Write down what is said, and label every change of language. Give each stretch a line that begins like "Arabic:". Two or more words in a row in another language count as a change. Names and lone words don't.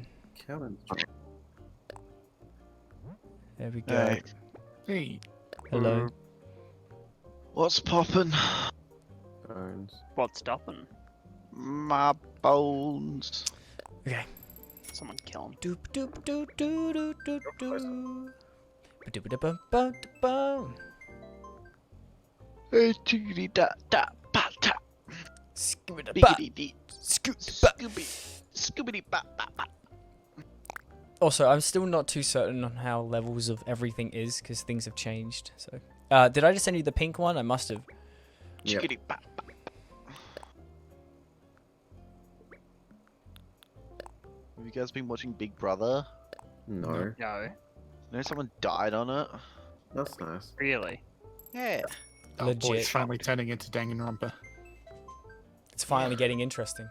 English: Kellen. There we go. Hey. Hello. What's poppin'? Bones. What's stopping? My bones. Okay. Someone kill him. Doop doop doop doop doop doop doop. Ba-doop-a-bum-bum-bum. Hey, chickadee da da ba da. Scooby-da-ba. Biggity dee. Scooby-da-ba. Scoobity ba ba ba. Also, I'm still not too certain on how levels of everything is because things have changed. So, did I just send you the pink one? I must have. Yep. Chickadee ba ba. Have you guys been watching Big Brother? No. No. You know someone died on it? That's nice. Really? Yeah. Oh, Legit. boy, it's finally turning into Danganronpa. It's finally getting interesting.